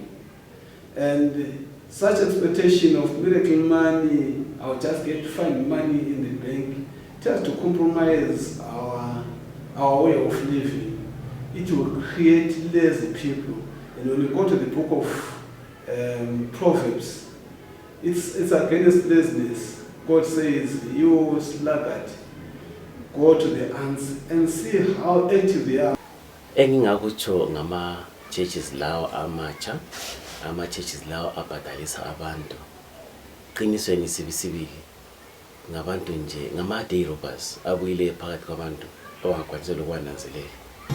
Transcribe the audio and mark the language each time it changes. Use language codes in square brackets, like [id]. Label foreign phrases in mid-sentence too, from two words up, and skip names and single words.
[en] And such expectation of miracle money, I'll just get to find money in the bank, just to compromise our way of living. It will create lazy people. And when we go to the book of Proverbs, it's against laziness. God says, you sluggard, go to the ants and see how active they are. [nd] Engingakutsho ngama churches lawo amatsha, ama churches lawo abhadalisa abantu. Qinisweni sibisibili ngabantu nje ngama [en] day robbers [nd] abuyile phakathi kwabantu abangakwanisela ukwananzelela.